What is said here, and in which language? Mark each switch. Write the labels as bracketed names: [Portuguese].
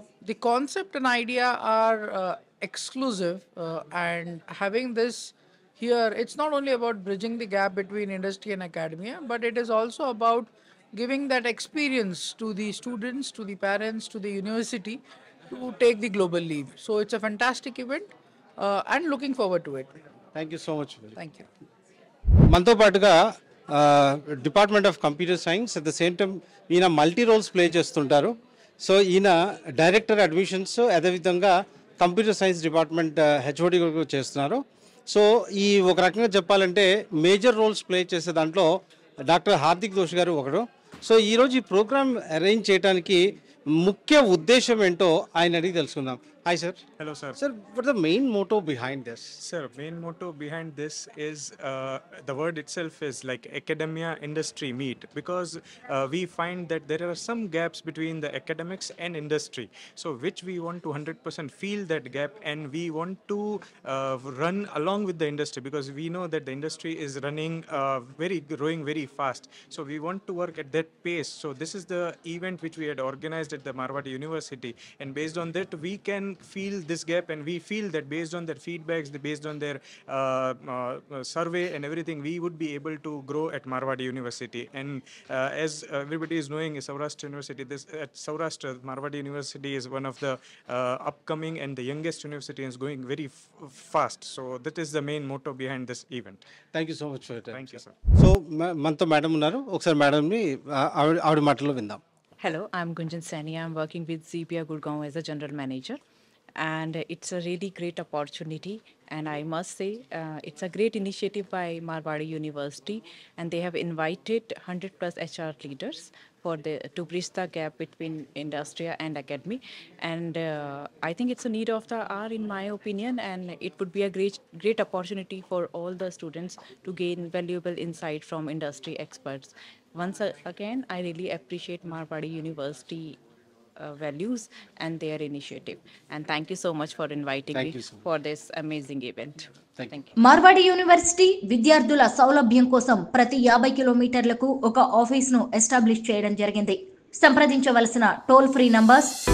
[English] The concept and idea are exclusive, and having this here, it's not only about bridging the gap between industry and academia, but it is also about giving that experience to the students, to the parents, to the university to take the global leap. So it's a fantastic event, and looking forward to it. Thank you so much. Thank you. [Telugu] మనతో పాటుగా department of computer science [English] at the same time [Telugu] ఈయన multi roles play చేస్తుంటారు. So ఈయన director admissions, అదేవిధంగా computer science department HOD చేస్తున్నారు. So ఈ ఒక రకంగా చెప్పాలంటే మేజర్ రోల్స్ ప్లే చేసే దాంట్లో డాక్టర్ హార్దిక్ దోష్ గారు ఒకడు. సో ఈరోజు ఈ ప్రోగ్రామ్ అరేంజ్ చేయడానికి ముఖ్య ఉద్దేశం ఏంటో ఆయన అడిగి తెలుసుకుందాం. Hi sir. Hello, sir. [English] Sir, what the main motto behind this? Sir, main motto behind this is the word itself is like academia industry meet, because we find that there are some gaps between the academics and industry. So which we want to 100% fill that gap, and we want to run along with the industry, because we know that the industry is running growing very fast. So we want to work at that pace. So this is the event which we had organized at the Marwadi University, and based on that we can feel this gap, and we feel that based on their feedbacks, based on their survey and everything, we would be able to grow at Marwadi University. And as everybody is knowing, Saurashtra University, at Saurashtra, Marwadi University is one of the upcoming and the youngest university, and is going very fast. So that is the main motto behind this event. Thank you so much for your time. Thank you, sir. [Telugu] So మనతో madam ఉన్నారు, ఒకసారి మేడంని ఆవిడ మాటలో విందాం. [English] Hello, I'm Gunjan Sani. I'm working with ZPR Gurgaon as a general manager. And it's a really great opportunity, and I must say it's a great initiative by Marwadi University, and they have invited 100 plus HR leaders to bridge the gap between industry and academy, and I think it's a need of the hour in my opinion, and it would be a great opportunity for all the students to gain valuable insight from industry experts. Once again, I really appreciate Marwadi University values and their initiative, and thank you so much for inviting me for this amazing event. Thank you. [Telugu] Marwadi university విద్యార్థుల సౌలభ్యం కోసం ప్రతి 50 కిలోమీటర్లకు ఒక ఆఫీస్ను establish చేయడం జరిగింది. సంప్రదించవలసిన toll free numbers